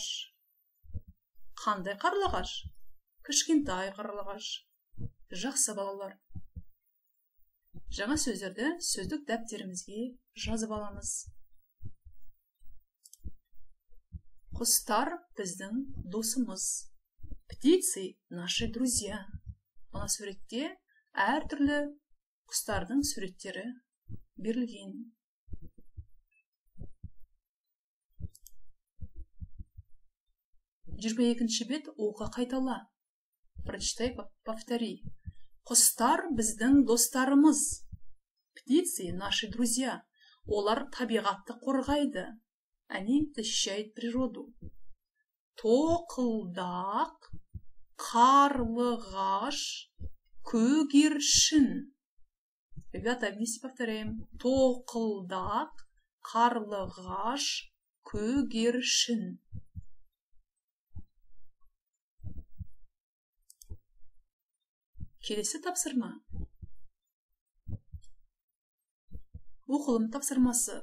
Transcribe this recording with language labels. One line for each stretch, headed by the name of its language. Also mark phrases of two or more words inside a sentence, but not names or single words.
Kazakh: Қандай қарлығаш? Кішкентай қарлығаш. Жақсы балалар. Жаңа сөздерді сөздік дәптерімізге жазып аламыз. Құстар біздің досымыз.
Russian: Птицы наши друзья.
Kazakh: Мына суретте әртүрлі құстардың суреттері берілген. 22-ші бет оқы қайтала.
Russian: Прочитай, повтори.
Kazakh: Құстар біздің достарымыз.
Russian: Птицы наши друзья.
Kazakh: Олар табиғатты қорғайды.
Russian: Они защищают природу.
Kazakh: Тоқылдақ, қарлығаш, көгершін.
Russian: Ребята, вместе повторяем.
Kazakh: Тоқылдақ, қарлығаш, көгершін. Келесі тапсырма. Оқылым тапсырмасы.